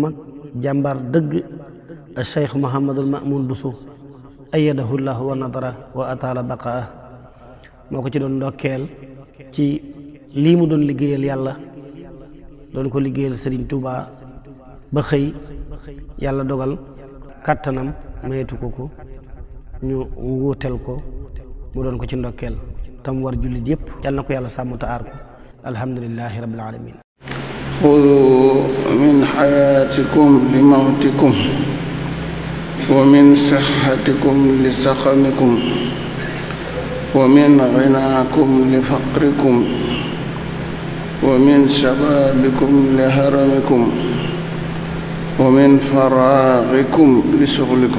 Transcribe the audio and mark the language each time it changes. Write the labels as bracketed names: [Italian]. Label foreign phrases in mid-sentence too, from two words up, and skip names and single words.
[Wolof] mag jàmbaar dëgg Cheikh Mouhamadul Mamoun Bousso [Arabic] أيده الله و نظر و أطال بقاء [Wolof] moo ko ci doon ndokkeel ci lii mu doon liggéeyal yàlla doon ko liggéeyal Sëriñ Tuubaa ba xëy yàlla dogal kàttanam mayetu ko ñu wuutel ko mu doon ko ci ndokkeel tam war jullit yépp yàlla na ko yàlla sàmm ta aar ko [Arabic] الحمد لله رب العالمين خذوا من حياتكم لموتكم و من صحتكم لسقمكم و من غناكم لفقركم و من شبابكم لهرمكم و من فراغكم لشغلكم